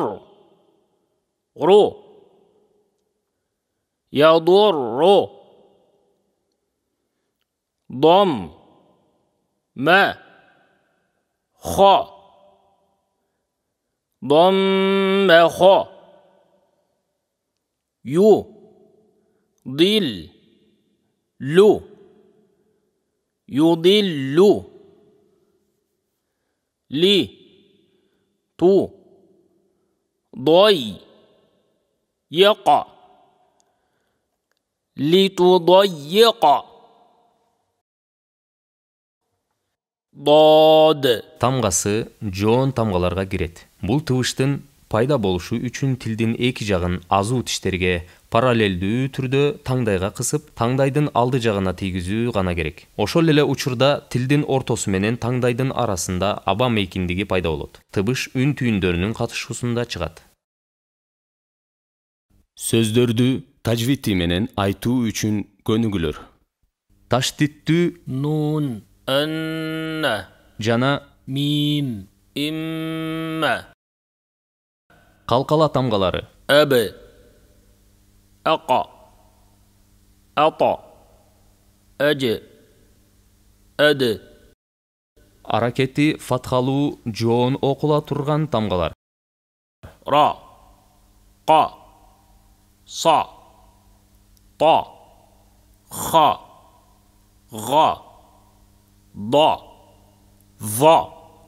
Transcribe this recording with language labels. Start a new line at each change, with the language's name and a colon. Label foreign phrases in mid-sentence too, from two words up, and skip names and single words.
Arabic: رُ. يَدُرُّ. دَمْ. مَ. خَ. دَمَّخَ. يُ. دِلْ. لُ. يُدِلُّ. لِ. تُ. ضَيْ. يِقَ. Litudayyiqa. Dod.
Kyrgyz: Тамгасы жоон тамгаларга кирет. Бул тыбыштын пайда болушу үчүн тилдин эки жагын азуу тиштерге параллелдүү түрдө таңдайга кысып, таңдайдын алды жагына тийгизүү гана керек. Ошол эле учурда тилдин ортосу менен таңдайдын арасында аба мейкиндиги пайда болот. Тыбыш үн түйүндөрүнүн катышуусунда чыгат. Сөздөрдү тажвити менен айтуу үчүн көнүгүүлөр. Таштиттүү
Arabic: نُونْ. أَنَّ.
Kyrgyz: жана
Arabic: مِيمْ. إِمَّ.
Kyrgyz: калкала тамгалары.
Arabic: أَبْ. أَقَ. أَتَ. أَجْ. أَدْ.
Kyrgyz: Аракети фатхалуу жоон окула турган тамгалар.
Arabic: رَ. قَ. صَ. طَ. خَ. غَ. ضَ. ظَ.